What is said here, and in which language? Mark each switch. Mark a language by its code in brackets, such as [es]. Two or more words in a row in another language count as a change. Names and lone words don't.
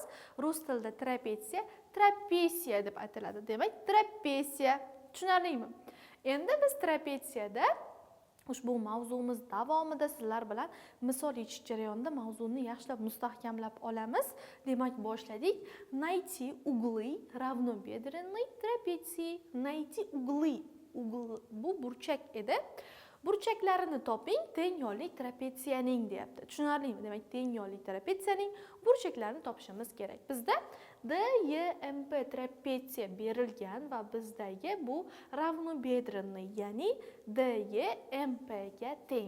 [uz] Rus tilida trapesiya deb aytiladi. Demak, trapesiya. Tushunarlimi? Endi biz trapesiyada ushbu mavzumiz davomida sizlar bilan misol yechish jarayonida mavzuni yaxshilab mustahkamlab olamiz. Demak, boshladik. [ru] Найти углы равнобедренной трапеции. Найти углы. [uz] Ugl bu burchak edi. Burchaklarini toping teng yonli trapetsiyaning deyapti. Tushunarlimi? Demak, teng yonli trapetsiyaning burchaklarini topishimiz kerak. Bizda DYMP trapetsiya berilgan va bizdagi bu ravnobedrenniy, ya'ni DYMP ga teng.